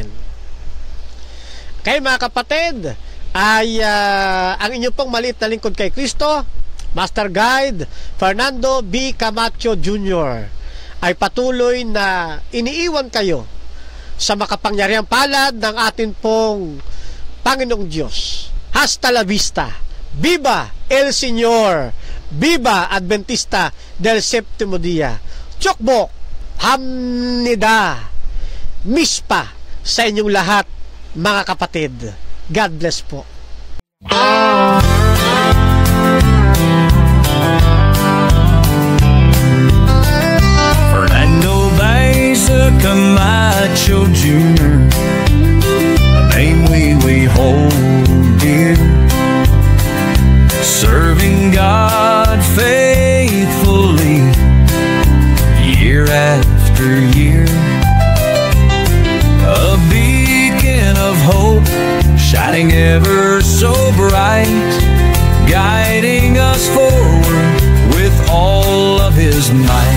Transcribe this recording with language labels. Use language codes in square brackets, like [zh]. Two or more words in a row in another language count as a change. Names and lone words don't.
[tl] Okay, mga kapatid, ay ang inyong pong maliit na lingkod kay Kristo, Master Guide Fernando B. Camacho Jr. ay patuloy na iniiwan kayo sa makapangyarihang palad ng atin pong Panginoong Diyos. [es] Hasta la vista. Viva el Señor. Viva Adventista del Séptimo Día. [ko] 축복합니다, [tl] mispa sa inyong lahat, mga kapatid. [en] God bless po. Fernando Beza Camacho Jr., a name we hold dear, serving God faithfully year after year, a beacon of hope shining ever so bright, guiding us forward with all of His might.